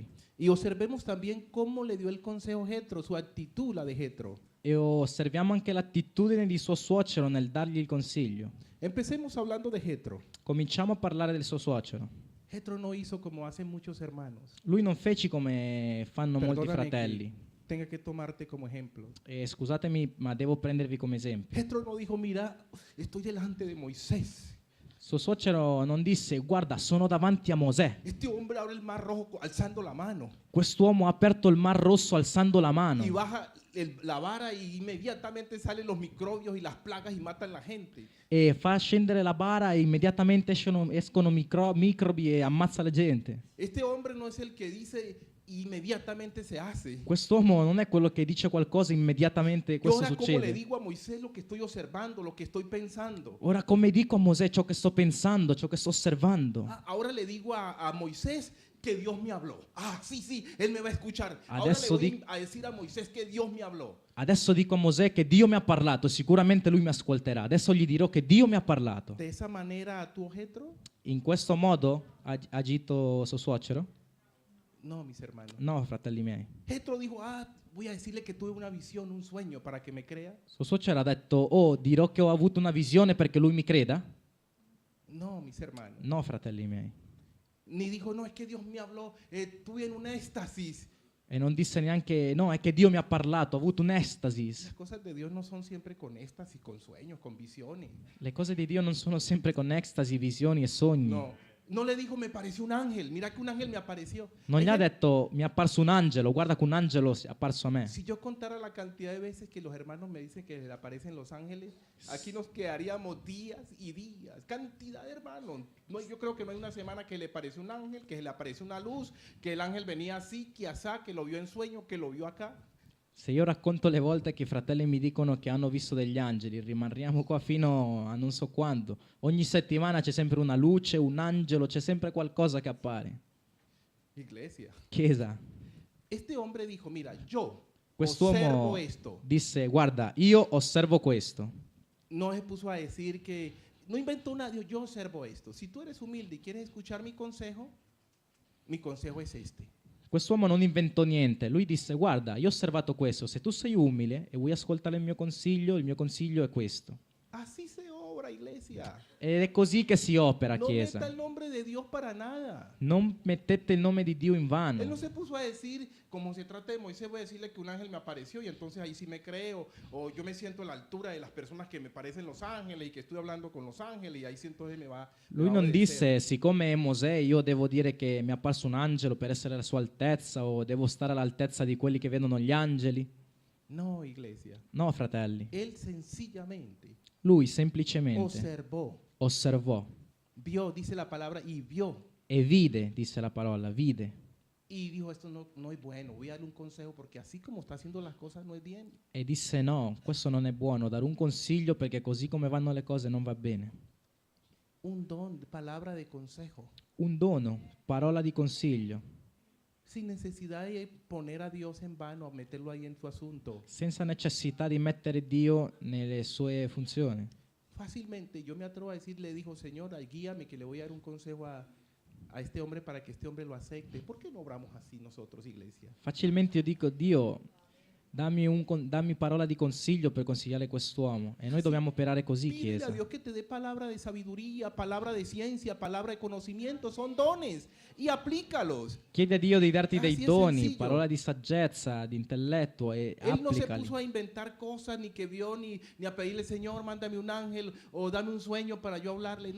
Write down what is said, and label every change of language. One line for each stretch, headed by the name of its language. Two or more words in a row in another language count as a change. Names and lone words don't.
Spanish: Y observemos también cómo le dio el consejo Jetro, su actitud, la de Jetro.
Italian: E osserviamo anche l'attitudine di suo suocero nel dargli il consiglio.
Spanish: Empecemos hablando de Jetro.
Italian: Cominciamo a parlare del suo suocero.
Spanish: Jetro no hizo como hacen muchos hermanos.
Italian: Lui non fece come fanno molti
Spanish: Perdóname
Italian: fratelli.
Spanish: que tenga que tomarte como ejemplo.
Italian: E scusatemi, ma devo prendervi come esempio.
Spanish: Jetro no dijo, mira, estoy delante de Moisés.
Italian: Suo suocero non disse: guarda, sono davanti a Mosè.
Spanish: Este hombre abre el mar rojo alzando la mano
Italian: Quest'uomo ha aperto il mar rosso alzando la mano
Spanish: y baja la vara y inmediatamente salen los microbios y las plagas y matan la gente.
Italian: e fa scendere la bara e immediatamente escono microbi e ammazza la gente.
Spanish: Este hombre no es el que dice inmediatamente se hace.
Italian: Quest'uomo non è quello che dice qualcosa immediatamente
Spanish: Yo
Italian: questo
Spanish: ahora como le
Italian: succede.
Spanish: digo a Moisés lo que estoy observando, lo que estoy pensando.
Italian: Ora come dico a Mosè ciò che sto pensando, ciò che sto osservando?
Spanish: Ahora le digo a Moisés que Dios me habló. Ah, sí, sí, él me va a escuchar. Ahora le
Italian: Adesso
Spanish: voy a decir a Moisés que Dios me habló.
Italian: Adesso dico a Mosè che Dio mi ha parlato, sicuramente lui mi ascolterà. Adesso gli dirò che Dio mi ha parlato.
Spanish: De esa manera actuó Jetro.
Italian: In questo modo ha agito suo suocero?
Spanish: No, mis hermanos.
Italian: No, fratelli miei.
Spanish: Jetro dijo, voy a decirle que tuve una visión, un sueño para que me crea.
Italian: Suo suocero ha detto: oh, dirò che ho avuto una visione perché lui mi creda?
Spanish: No, mis hermanos.
Italian: No, fratelli miei.
Spanish: Ni dijo, no, es que Dios me habló, estuve en un éxtasis.
Italian: E non disse neanche: no, è che Dio mi ha parlato, ho avuto un'estasi.
Spanish: Las cosas de Dios no son siempre con éxtasis, con sueños, con visiones.
Italian: Le cose di Dio non sono sempre con estasi, visioni e sogni.
Spanish: No le dijo, me pareció un ángel, mira que un ángel me apareció.
Italian: Non gli ha
Spanish: Hay gente-
Italian: detto: mi è apparso un angelo, guarda che un angelo è apparso a me.
Spanish: Si yo contara la cantidad de veces que los hermanos me dicen que le aparecen los ángeles, aquí nos quedaríamos días y días. Cantidad de hermanos. No, yo creo que no hay una semana que le apareció un ángel, que le apareció una luz, que el ángel venía así, que asá, que lo vio en sueño, que lo vio acá.
Italian: Se io racconto le volte che i fratelli mi dicono che hanno visto degli angeli, rimaniamo qua fino a non so quando. Ogni settimana c'è sempre una luce, un angelo, c'è sempre qualcosa che appare.
Spanish: Iglesia.
Italian: Chiesa,
Spanish: Este hombre dijo, mira, yo
Italian: quest'uomo
Spanish: observo esto.
Italian: disse: guarda, io osservo questo.
Spanish: No se puso a decir que, no inventó nadie, yo observo esto. Si tú eres humilde y quieres escuchar mi consejo es este.
Italian: Quest'uomo non inventò niente, lui disse: guarda, io ho osservato questo, se tu sei umile e vuoi ascoltare il mio consiglio è questo.
Spanish: Así se obra, iglesia.
Italian: Ed è così che si opera,
Spanish: No meta
Italian: Chiesa.
Spanish: el nombre de Dios para nada.
Italian: Non mettete il nome di Dio in
Spanish: Él
Italian: vano.
Spanish: no se puso a decir, como se trata de Moisés, voy a decirle que un ángel me apareció y entonces ahí sí me creo, o yo me siento a la altura de las personas que me parecen los ángeles y que estoy hablando con los ángeles y ahí sí entonces me va.
Italian: Lui non disse: siccome è Mosè, io devo dire che mi è apparso un angelo per essere alla sua altezza, o devo stare all'altezza di quelli che vedono gli angeli.
Spanish: No, iglesia.
Italian: No, fratelli.
Spanish: Él sencillamente
Italian: Lui semplicemente osservò, osservò
Spanish: vio, dice la palabra, y vio.
Italian: e vide, disse la parola, vide.
Spanish: Y dijo, esto no es bueno, voy a darle un consejo porque así como está haciendo las cosas no es bien.
Italian: E disse: no, questo non è buono, dare un consiglio perché così come vanno le cose non va bene.
Spanish: Un don, palabra de consejo,
Italian: Un dono, parola di consiglio,
Spanish: sin necesidad de poner a Dios en vano, a meterlo ahí en su asunto.
Italian: senza necessità di mettere Dio nelle sue funzioni.
Spanish: Fácilmente yo me atrevo a decir, le dijo, Señor, guíame que le voy a dar un consejo a este hombre para que este hombre lo acepte. ¿Por qué no obramos así nosotros, iglesia?
Italian: Facilmente io dico: Dio, dammi parola di consiglio per consigliare quest'uomo. E noi dobbiamo operare così,
Spanish: Pídele a
Italian: Chiesa.
Spanish: Dios que te dé palabra de sabiduría, palabra de ciencia, palabra de conocimiento, son dones y aplícalos.
Italian: Chiedi a Dio di darti dei
Spanish: Así es
Italian: doni,
Spanish: sencillo.
Italian: parola di saggezza, di intelletto e
Spanish: Él no se
Italian: applicali.
Spanish: puso a inventar cosas, ni que vio, ni a pedirle, Señor, mándame un ángel o dame un sueño para yo hablarle. No.